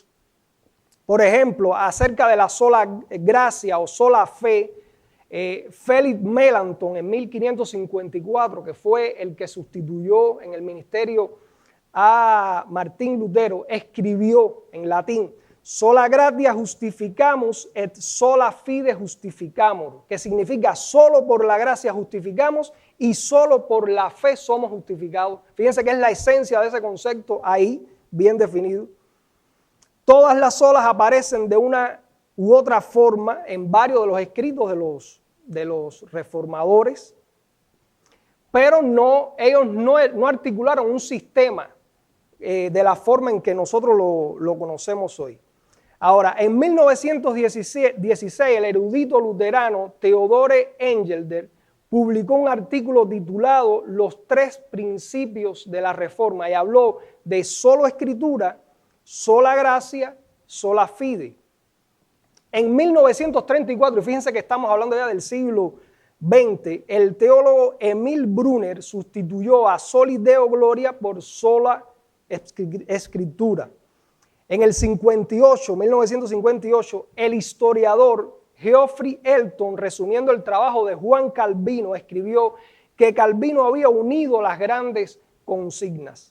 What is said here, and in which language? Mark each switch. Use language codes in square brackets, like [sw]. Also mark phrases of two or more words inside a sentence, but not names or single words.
[es] Por ejemplo, acerca de la sola gracia o sola fe, Félix Melanchthon en 1554, que fue el que sustituyó en el ministerio a Martín Lutero, escribió en latín: [la] sola gratia justificamus et sola fide justificamur, [es] que significa solo por la gracia justificamos y solo por la fe somos justificados. Fíjense que es la esencia de ese concepto ahí, bien definido. Todas las solas aparecen de una u otra forma en varios de los escritos de los reformadores, pero ellos no articularon un sistema de la forma en que nosotros lo conocemos hoy. Ahora, en 1916, el erudito luterano Theodore Engelder publicó un artículo titulado Los 3 principios de la Reforma y habló de solo escritura, sola gracia, [la] sola fide. [es] En 1934, y fíjense que estamos hablando ya del siglo XX, el teólogo Emil Brunner sustituyó a [la] soli Deo gloria [es] por sola escritura. En el 1958, el historiador Geoffrey Elton, resumiendo el trabajo de Juan Calvino, escribió que Calvino había unido las grandes consignas.